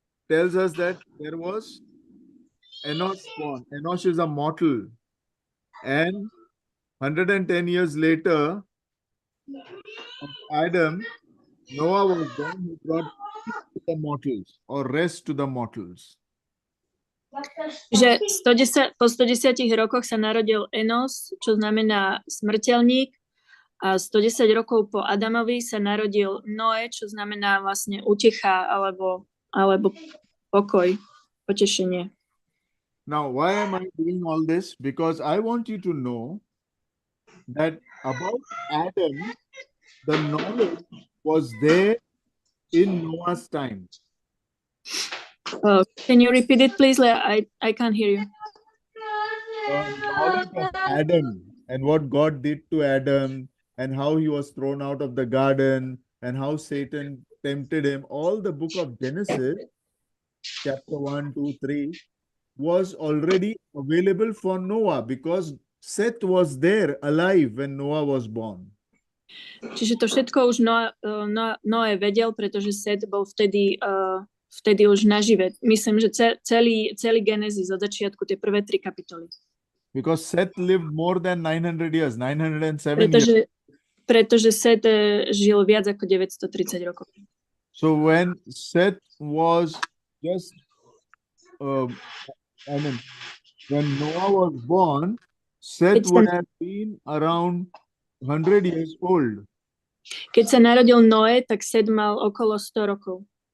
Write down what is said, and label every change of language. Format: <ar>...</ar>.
<en>tells us that there was Enosh born. Enosh is a mortal. And 110 years later, of Adam, Noah was born who brought peace to the mortals or rest to the mortals.</en> <sk>Že 110, po 110 rokoch sa narodil Enos, čo znamená smrteľník, a 110 rokov po Adamovi sa narodil Noé, čo znamená vlastne utecha alebo pokoj, potešenie.</sk> <en>Now, why am I doing all this? Because I want you to know that about Adam, the knowledge was there in Noah's time. Can you repeat it, please? I can't hear you. Knowledge of Adam and what God did to Adam and how he was thrown out of the garden and how Satan tempted him. All the book of Genesis, chapter 1, 2, 3, was already available for Noah because Seth was there alive when Noah was born.</en> <sk>Čiže to všetko už Noé vedel, pretože Seth bol vtedy už nažive. Myslím, že celý Genesis od začiatku, tie prvé 3 kapitoly.</sk> <en>Because Seth lived more than 900 years, 907 years.</en> <sk>Pretože Seth žil viac ako 930 rokov.</sk> <en>So when Seth was just, when Noah was born, Seth would have been around 100 years old.</en> <sk>Keď sa narodil Noé, tak Seth mal okolo 100 rokov.</sk>